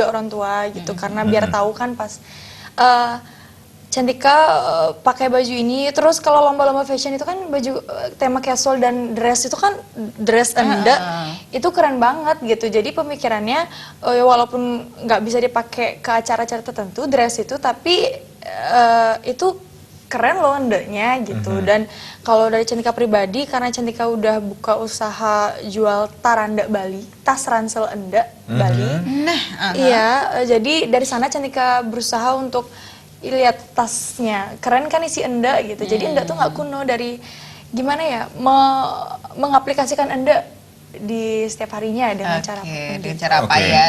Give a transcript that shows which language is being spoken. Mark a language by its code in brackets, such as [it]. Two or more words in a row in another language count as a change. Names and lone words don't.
[id] juga orang tua gitu karena biar tahu kan pas Cantika pakai baju ini, terus kalau lomba-lomba fashion itu kan baju tema casual dan dress itu kan dress endek itu keren banget gitu. Jadi pemikirannya walaupun nggak bisa dipakai ke acara-acara tertentu dress itu, tapi itu keren loh endeknya gitu. Dan kalau dari Cantika pribadi, karena Cantika udah buka usaha jual taranda Bali, tas ransel endek Bali. Nah, Iya, jadi dari sana Cantika berusaha untuk lihat tasnya, keren kan isi endek gitu. Jadi endek tuh nggak kuno, dari gimana ya, mengaplikasikan endek di setiap harinya dengan cara dengan cara apa Oke. ya?